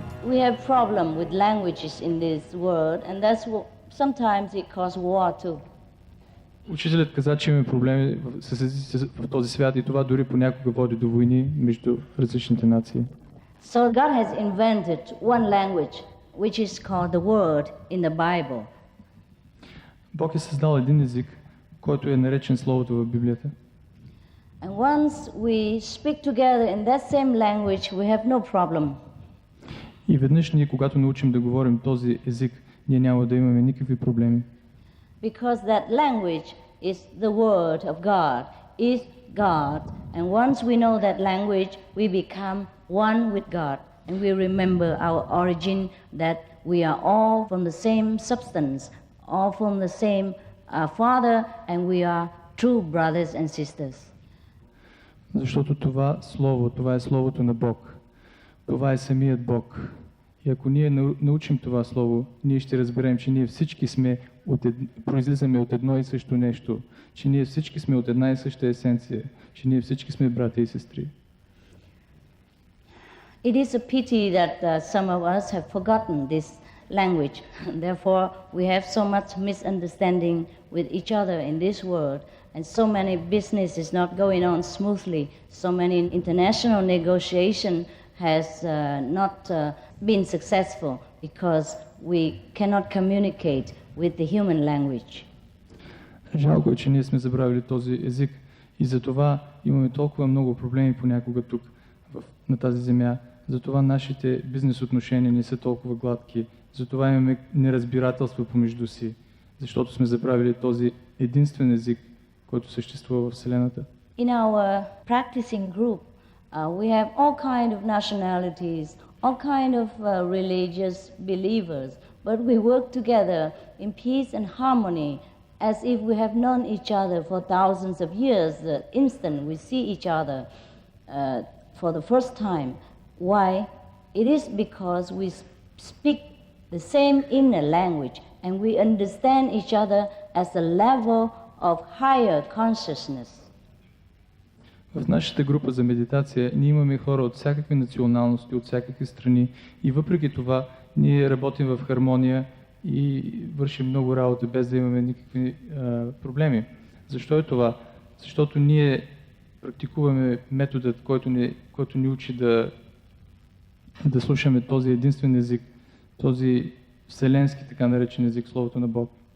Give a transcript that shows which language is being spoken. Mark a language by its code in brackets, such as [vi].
[en] We have problem with languages in this world, and that's what sometimes it causes war too. [bg] Учителят каза, че имаме проблеми с езиците в този свят и това дори понякога води до войни между различните нации. [en] So God has invented one language, which is called the word in the Bible. [bg] Бог е създал един език, който е наречен Словото в Библията. [en] And once we speak together in that same language, we have no problem. [bg] И веднъж ние, когато научим да говорим този език, ние няма да имаме никакви проблеми. [en] Because that language is the word of God, is God. And once we know that language, we become one with God. And we remember our origin, that we are all from the same substance, all from the same Father, and we are true brothers and sisters. [bg] Защото това Слово, това е Словото на Бог. Това е самият Бог. И ако ние научим това Слово, ние ще разберем, че ние всички сме произлизаме от едно и също нещо, че ние всички сме от една и съща есенция, че ние всички сме братя и сестри. [en] It is a pity that some of us have forgotten language. Therefore, we have so much misunderstanding with each other in this world, and so many business is not going on smoothly. So many international negotiation has not been successful because we cannot communicate with the human language. [bg] Жалко е, че ние сме забравили този език и затова имаме толкова много проблеми понякога тук на тази земя. Затова нашите бизнес отношения не са толкова гладки. Затова имаме неразбирателство помежду си, защото сме забравили този единствен език, който съществува в Вселената. [en] In our practicing group, we have all kind of nationalities, all kind of religious believers, but we work together in peace and harmony as if we have known each other for thousands of years. The instant we see each other for the first time. Why? It is because we speak the same inner language and we understand each other as a level of higher consciousness. [bg] В нашата група за медитация ние имаме хора от всякакви националности, от всякакви страни и въпреки това ние работим в хармония и вършим много работа без да имаме никакви проблеми. Защо е това? Защото ние практикуваме методът, който ни учи да слушаме този единствен език, този вселенски така наречен език, Словото на Бог.